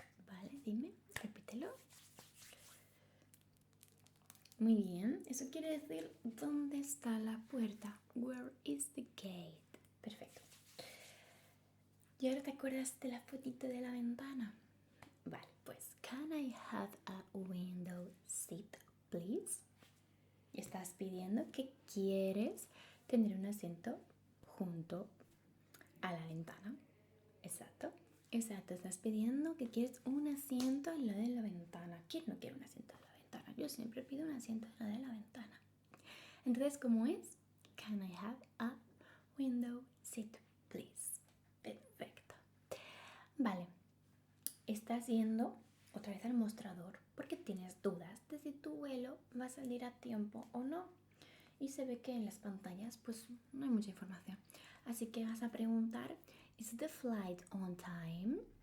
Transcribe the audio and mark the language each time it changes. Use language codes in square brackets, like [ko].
[es] Vale, dime, repítelo. Muy bien, eso quiere decir ¿dónde está la puerta? [en] Where is the gate? [es] Perfecto. ¿Y ahora te acuerdas de la fotito de la ventana? Vale, pues [en] can I have a window seat, please? [es] Estás pidiendo que quieres tener un asiento junto a la ventana. Exacto. Exacto, estás pidiendo que quieres un asiento en la de la ventana. ¿Quién no quiere un asiento en la ventana? Yo siempre pido un asiento en la de la ventana. Entonces, ¿cómo es? [en] Can I have a window seat, please? [es] Perfecto. Vale, estás yendo otra vez al mostrador porque tienes dudas de si tu vuelo va a salir a tiempo o no. Y se ve que en las pantallas pues no hay mucha información. Así que vas a preguntar, [en] ¿Is the flight on time?